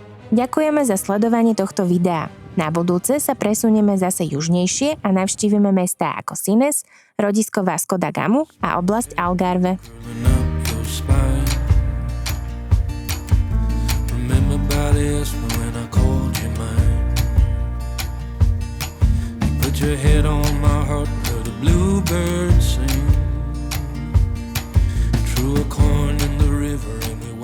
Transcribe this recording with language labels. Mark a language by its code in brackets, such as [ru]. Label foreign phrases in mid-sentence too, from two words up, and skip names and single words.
[sk] Ďakujeme za sledovanie tohto videa. Na budúce sa presunieme zase južnejšie a navštívime mestá ako Sines, rodisko Vasco da Gamu a oblasť Algarve. [en] Your head on my heart where the bluebirds sing. Threw a coin in the river and